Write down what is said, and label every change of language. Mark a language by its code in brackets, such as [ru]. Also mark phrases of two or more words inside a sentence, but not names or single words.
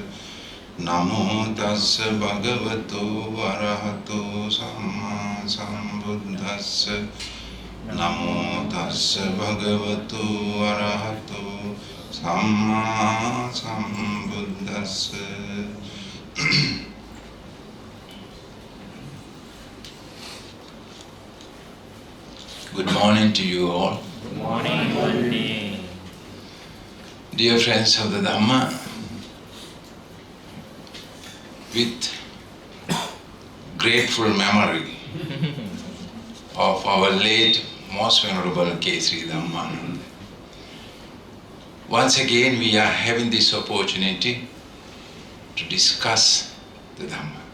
[pi] Namo tassa bhagavato arahato samma sambuddhassa. Namo tassa bhagavato arahato samma sambuddhassa. [en] Good morning to you all. Good morning, Bhante. Dear friends of the Dhamma, with grateful memory of our late most venerable K.Sri Dhammananda, once again we are having this opportunity to discuss the Dhamma.